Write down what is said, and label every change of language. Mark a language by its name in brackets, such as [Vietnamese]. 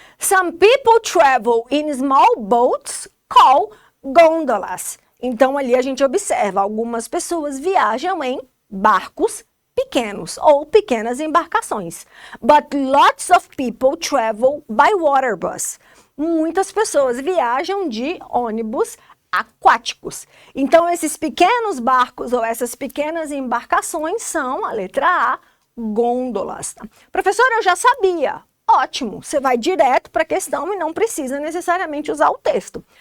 [English] Some people travel in small boats called gôndolas. [Portuguese] Então, ali a gente observa, algumas pessoas viajam em barcos pequenos ou pequenas embarcações. [English] But lots of people travel by water bus. [Portuguese] Muitas pessoas viajam de ônibus aquáticos. Então, esses pequenos barcos ou essas pequenas embarcações são, a letra A, gôndolas. Professora, eu já sabia. Ótimo, você vai direto para a questão e não precisa necessariamente usar o texto.